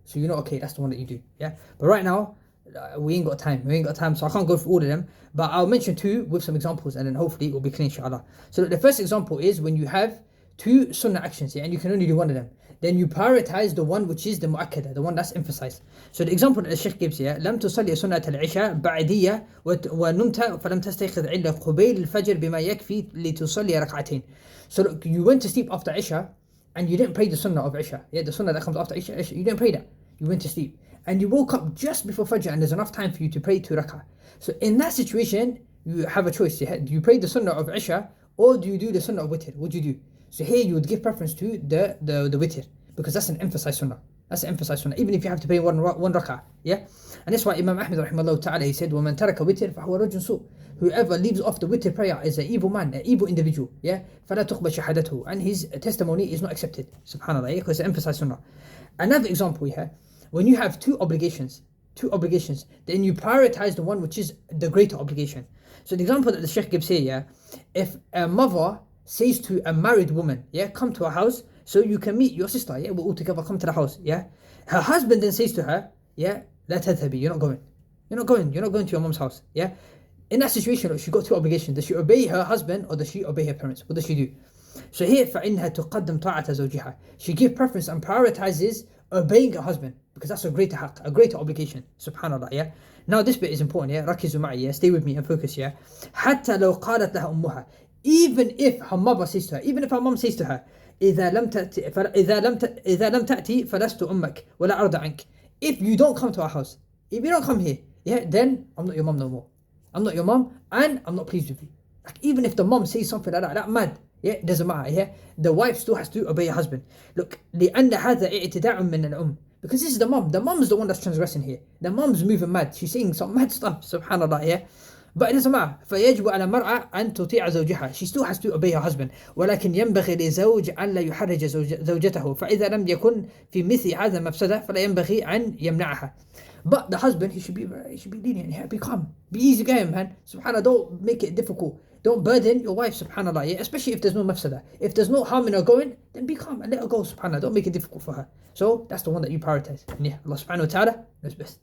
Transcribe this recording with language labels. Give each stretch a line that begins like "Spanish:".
English: So you know, okay, that's the one that you do, yeah. But right now, we ain't got time, so I can't go through all of them, but I'll mention two with some examples, and then hopefully it will be clear, inshallah. So the first example is when you have two sunnah actions, yeah, and you can only do one of them, then you prioritize the one which is the mu'akkada, the one that's emphasized. So the example that the Sheikh gives here,
Arabic: لم تصلي سنة العشاء بعدية ونمت فلم تستيقظ إلا قبيل الفجر بما يكفي لتصلي ركعتين.
English: So look, you went to sleep after Isha and you didn't pray the sunnah of Isha, yeah, the sunnah that comes after Isha, you didn't pray that, you went to sleep. And you woke up just before Fajr and there's enough time for you to pray 2 rak'ah. So in that situation, you have a choice. Do you pray the sunnah of Isha or do you do the sunnah of Witr? What do you do? So here you would give preference to the Witr, because that's an emphasized sunnah. That's an emphasized sunnah, even if you have to pray one rak'ah. Yeah? And that's why Imam Ahmad rahimahullah ta'ala, he said,
Arabic: وَمَنْ تَرَكَ وِتْر فَهُوَ رَجُلٌ سُوء.
English: Whoever leaves off the Witr prayer is an evil man, an evil individual. Yeah?
Arabic: فَلَا تُقْبَلْ شَهَادَتُهُ.
English: And his testimony is not accepted. Subhanallah. Yeah? Because it's an emphasized sunnah. Another example here, when you have two obligations, then you prioritize the one which is the greater obligation. So the example that the Sheikh gives here, yeah, if a mother says to a married woman, yeah, come to our house so you can meet your sister, yeah, we're all together, come to the house, yeah. Her husband then says to her, yeah,
Arabic: لا تذهبي,
English: you're not going to your mom's house, yeah. In that situation, she got two obligations. Does she obey her husband or does she obey her parents? What does she do? So here,
Arabic: فإنها تقدم طاعة زوجها.
English: She gives preference and prioritizes obeying her husband, because that's a greater haqq, a greater obligation. Subhanallah, yeah. Now this bit is important, yeah.
Arabic: ركزوا معي, yeah.
English: Stay with me and focus, yeah.
Arabic: حتى لو قالت لها أمها,
English: even if her mother says to her, even if her mom says to her,
Arabic: إذا لم تأتي فلست أمك ولا أرضى عنك.
English: If you don't come to our house, if you don't come here, yeah, then I'm not your mom no more. I'm not your mom and I'm not pleased with you. Like, even if the mom says something like that mad, yeah, it doesn't matter, yeah. The wife still has to obey her husband.
Arabic: Look, لأن هذا اعتداء من الأم.
English: Because this is the mom. The mom's the one that's transgressing here. The mom's moving mad. She's saying some mad stuff, subhanallah, yeah. But it doesn't matter.
Arabic: فيجب على المرأة أن تطيع زوجها.
English: She still has to obey her husband.
Arabic: ولكن ينبغي لزوج أن لا يحرج زوجته. فإذا لم يكن في مثل هذا مفسدة فلا ينبغي أن يمنعها.
English: But the husband, he should be lenient, be calm, be easy going, man. Subhanallah, don't make it difficult. Don't burden your wife, subhanallah, yeah? Especially if there's no mafsada. If there's no harm in her going, then be calm and let her go, subhanallah. Don't make it difficult for her. So that's the one that you prioritize. And yeah, Allah subhanahu wa ta'ala knows best.